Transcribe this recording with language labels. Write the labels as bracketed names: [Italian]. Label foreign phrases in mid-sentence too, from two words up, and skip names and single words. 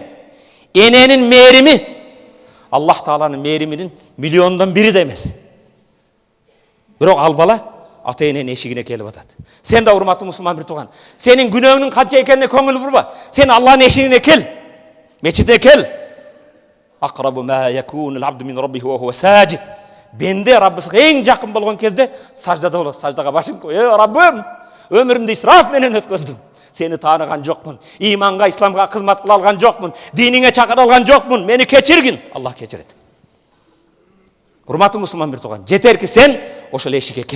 [Kyrgyz] Эненин мээрими Аллах Тааланын мээриминин миллиондон бири да эмес. Бирок ал бала ата эненин эшигине келип атат. Сен да урматтуу мусулман бир тууган, сенин күнөөңүн канча экенине көңүл бурба. Сен Аллахтын эшигине кел. Мечитке кел. [Arabic] أقرب ما يكون العبد من ربه وهو ساجد. [Kyrgyz] Бенде Раббысына эң жакын болгон кезде саждада болот. Саждага башын кой. Раббым, өмүрүмдү исраф менен өткөздүм. Сени тааныган жокмун. Иманга, исламга кызмат кыла алган жокмун. Диниңе чакыра алган жокмун. Мени кечиргин. Аллах кечирет. Урматтуу мусулман бир тууган, жетерки сен ошол эшикке кел.